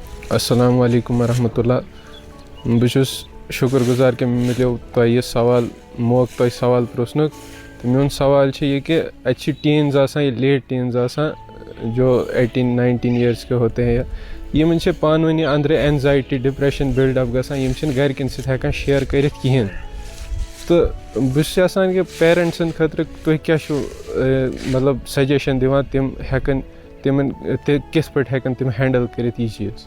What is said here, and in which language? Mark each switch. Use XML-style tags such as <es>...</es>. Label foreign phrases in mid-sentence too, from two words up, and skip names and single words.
<ar>السلام علیکم ورحمتہ</ar> <ks>بہٕ چھُس شُکُر گُزار کہ مےٚ مِلیو تۄہہِ یہِ سوال موقعہٕ تۄہہِ سوال پرٛژھنُک تہٕ میون سوال چھُ یہِ کہ اَتہِ چھِ ٹیٖنز آسان یہِ</ks> <en>late teens</en> <ks>آسان</ks> <ur>جو 18-19 ایئرس کے ہوتے ہیں</ur> <ks>یِمن چھِ پانہٕ ؤنی أنٛدرٕ</ks> <en>anxiety depression build up</en> <ks>گژھان یِم چھِنہٕ گرِکٮ۪ن سۭتۍ ہٮ۪کان شِیر کٔرِتھ کِہیٖنۍ تہٕ بہٕ چھُس یژھان کہ پیرنٹسن خٲطرٕ تُہۍ کیاہ چھُو مطلب سجیشن دِوان تِم ہٮ۪کن تِمن کِتھ پٲٹھۍ ہٮ۪کن تِم ہینڈل کٔرِتھ یہِ چیٖز.</ks>